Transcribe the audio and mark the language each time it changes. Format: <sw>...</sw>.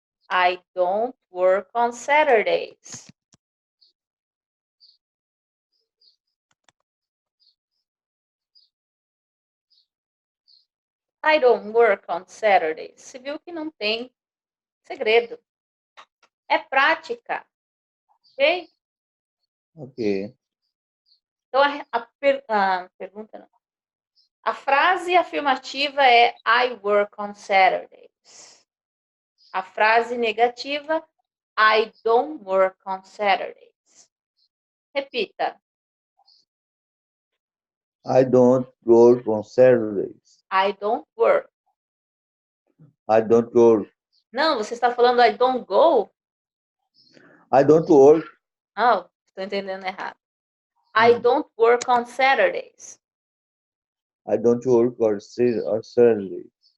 <en>I don't work on Saturdays. I don't work on Saturdays.</en> <pt>Você viu que não tem segredo. É prática. Ok? Ok. Então, a pergunta não. A frase afirmativa é</pt> <en>I work on Saturdays.</en> <pt>A frase negativa,</pt> <en>I don't work on Saturdays.</en> <pt>Repita.</pt> <en>I don't work on Saturdays. I don't work. I don't work.</en> <pt>Não, você está falando</pt> <en>I don't go? I don't work.</en> <pt>Não, estou entendendo errado.</pt> <en>I don't work on Saturdays. I don't work on Saturdays.</en>